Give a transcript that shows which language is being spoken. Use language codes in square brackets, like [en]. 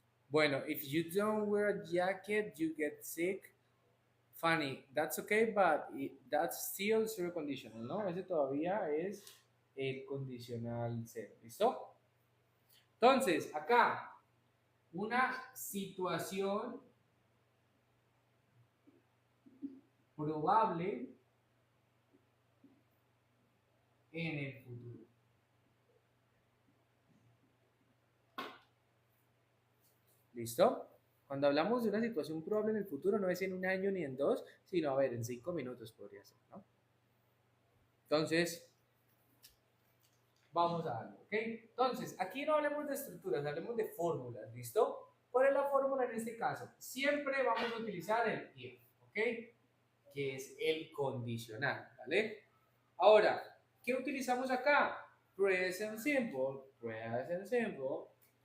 [en] Bueno, if you don't wear a jacket, you get sick. Funny, that's okay, but that's still zero conditional, ¿no? [es] Ese todavía es el condicional cero. ¿Listo? Entonces, acá, una situación probable en el futuro. ¿Listo? Cuando hablamos de una situación probable en el futuro, no es en un año ni en dos, sino, a ver, en 5 minutos podría ser, ¿no? Entonces, vamos a darlo, ¿ok? Entonces, aquí no hablemos de estructuras, hablemos de fórmulas, ¿listo? ¿Cuál es la fórmula en este caso? Siempre vamos a utilizar el if, ¿ok? Que es el condicional, ¿vale? Ahora, ¿qué utilizamos acá? [en] Present simple, present simple.